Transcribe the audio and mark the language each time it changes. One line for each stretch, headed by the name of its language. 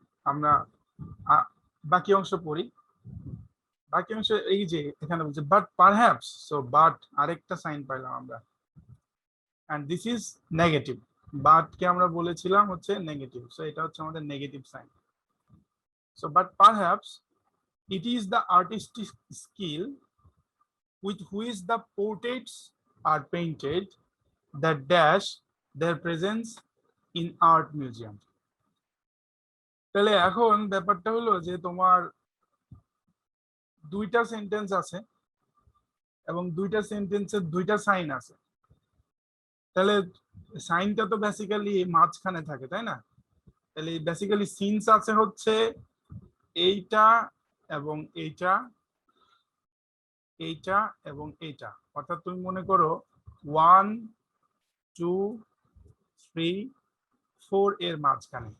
Bangla: আমরা বাকি অংশ পড়ি। বাকি অংশ এই যে এখানে বলছে বাট পারহ্যাপস, সো বাট আরেকটা সাইন পাইলাম আমরা,
English: And this is negative.
Bangla: But কে আমরা বলেছিলাম হচ্ছে নেগেটিভ, সো এটা হচ্ছে আমাদের negative sign.
English: So but perhaps it is the artistic skill with which the portraits are painted that dash their presence in art museum.
Bangla: তাহলে এখন ব্যাপারটা হলো যে তোমার দুইটা সেন্টেন্স আছে এবং দুইটা সেন্টেন্সের দুইটা সাইন আছে। তাহলে সাইনটা তো বেসিক্যালি মাঝখানে থাকে, তাই না? তাহলে বেসিক্যালি সিনস আছে হচ্ছে এইটা এবং এইটা, এইটা এবং এইটা, অর্থাৎ তুমি মনে করো 1 2 3 4 এর মাঝখানে।